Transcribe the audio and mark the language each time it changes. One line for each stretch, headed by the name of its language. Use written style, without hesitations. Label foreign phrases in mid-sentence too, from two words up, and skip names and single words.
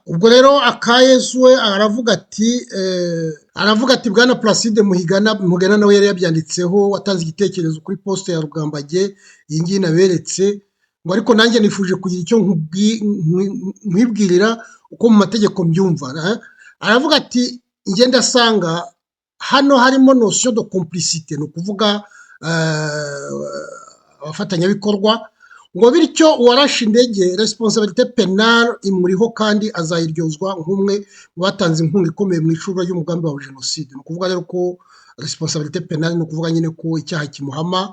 Kinyarwanda: Ubwo rero Akayezu we aravuga ati Bwana Placide Mugana nawe yari yabyanditseho, watanze igitekerezo kuri poste ya Rugambage iyi ngiyi naberetse, ngo ariko nanjye nifuje kugira icyo nkwibwirira uko mu mategeko mbyumva. Aravuga ati njye ndasanga hano harimo
French: notion de complicité,
Kinyarwanda: ni ukuvuga abafatanyabikorwa, ngo bityo uwarashe indege
French: responsabilité pénale
Kinyarwanda: imuriho kandi azayiryozwa nk'umwe mu batanze inkunga ikomeye mu icuruzwa ry'umugambi wa jenoside. Ni ukuvuga rero ko
French: responsabilité pénale
Kinyarwanda: ni ukuvuga nyine ko icyaha kimuhama.